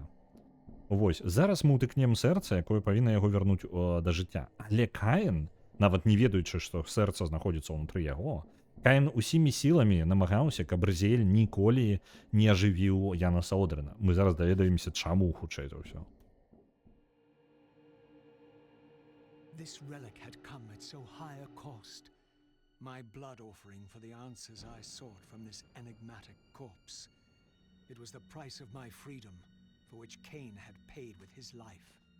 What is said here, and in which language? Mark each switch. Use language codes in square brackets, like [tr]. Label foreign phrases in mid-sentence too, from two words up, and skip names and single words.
[be] Вось, зараз мы ўтыкнем сэрца, якое павінна яго вярнуць да жыцця. Але Каін, нават не ведаючы, што сэрца знаходзіцца ўнутры яго, Каін усімі сіламі намагаўся, каб Разіэль ніколі не ажывіў Яна Содрена. Мы зараз даведаемся, чаму хутчэй за ўсё. [en] This relic had come at so high a cost. My blood offering for the answers I sought from this enigmatic corpse. It was the price of my freedom, for which Cain had paid with his life.